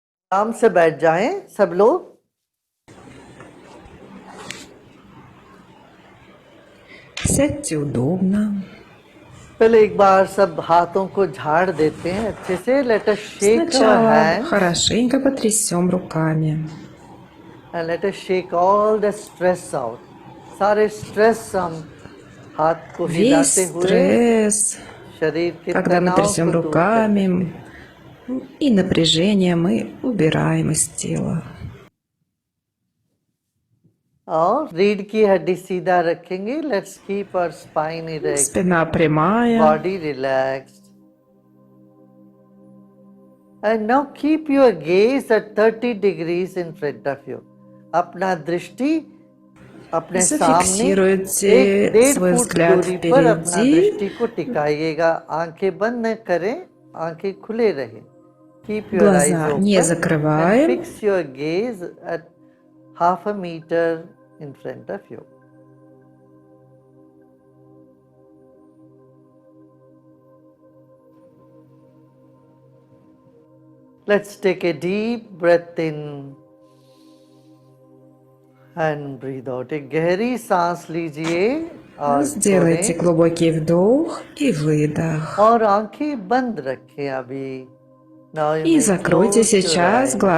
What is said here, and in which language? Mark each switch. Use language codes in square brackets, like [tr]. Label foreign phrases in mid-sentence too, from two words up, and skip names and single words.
[hi] आराम से बैठ जाएं सब लोग। [ru] Сядьте удобно. [hi] पहले एक बार सब हाथों को झाड़ देते हैं अच्छे से। [en] let us shake our [ru] Сначала [en] हैंड्स [ru] хорошенько потрясем रуками. [en] and let us shake all the stress out. [hi] सारे स्ट्रेस हम हाथ को [ru] Весь [hi] हिलाते हुए [ru] стресс, [hi] शरीर के [ru] когда мы [hi] तनाव [ru] трясем [hi] को दूर कर देते [ru] руками, [hi] हैं। [ru] и напряжение мы убираем из тела. [hi] और रीढ़ की हड्डी सीधा रखेंगे। [en] let's keep our spine erect, [ru] Спина прямая. [en] body relaxed. And now keep your gaze at 30 degrees in front of you. [hi] अपना दृष्टि अपने सामने एक [ru] Зафиксируйте [hi] 1.5 [ru] свой [hi] फुट [ru] взгляд [hi] दूरी पर अपना [ru] впереди. [hi] दृष्टि को टिकाइएगा। आंखें बंद न करें, आंखें खुले रहे। [en] Keep your eyes [ru] Глаза не [en] open and [ru] закрываем. [en] fix your gaze at half a meter in front of you. Let's take a deep breath in and breathe out. [hi] एक गहरी सांस लीजिए और [ru] Сделайте [hi] छोड़ें [ru] глубокий вдох и выдох. [hi] और आंखें बंद रखें अभी। [en] Now you [ru] И [en] may [ru] закройте [en] close your [ru] сейчас [en] eyes.